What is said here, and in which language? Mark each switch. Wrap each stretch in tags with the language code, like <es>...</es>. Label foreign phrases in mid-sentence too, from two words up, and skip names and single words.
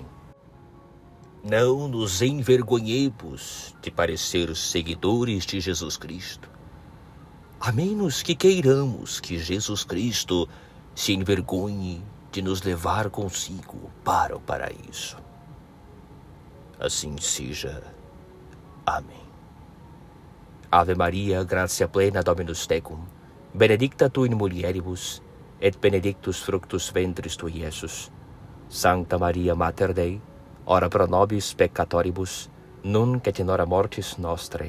<pt>Não nos envergonhemos de parecer seguidores de Jesus Cristo, a menos que queiramos que Jesus Cristo se envergonhe de nos levar consigo para o paraíso. Assim seja. Amém.</pt> <la>Ave Maria, gratia plena Dominus tecum, benedicta tu in mulieribus, et benedictus fructus ventris tui, Iesus. Sancta Maria Mater Dei, ora pro nobis peccatoribus, nunc et in hora mortis nostrae.</la>